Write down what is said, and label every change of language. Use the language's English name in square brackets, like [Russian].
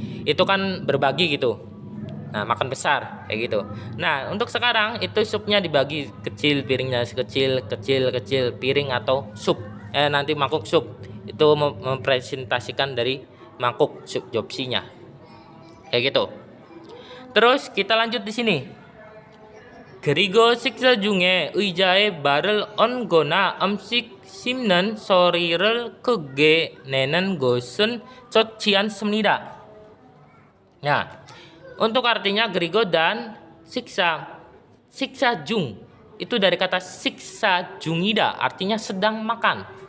[Indonesian] Itu kan berbagi gitu. Nah, makan besar kayak gitu. Nah, untuk sekarang itu supnya dibagi kecil, piringnya kecil piring atau sup. Nanti mangkuk sup. Itu mempresentasikan dari mangkuk sup jopsinya. Kayak gitu. Terus kita lanjut di sini. [Korean] 그리고 식사 중에 의자에 발을 얹거나 음식 씹는 소리를 크게 내는 것은 좋지 않습니다. [Indonesian] Nah, untuk artinya gerigo dan siksa jung itu dari kata siksa jungida, artinya sedang makan.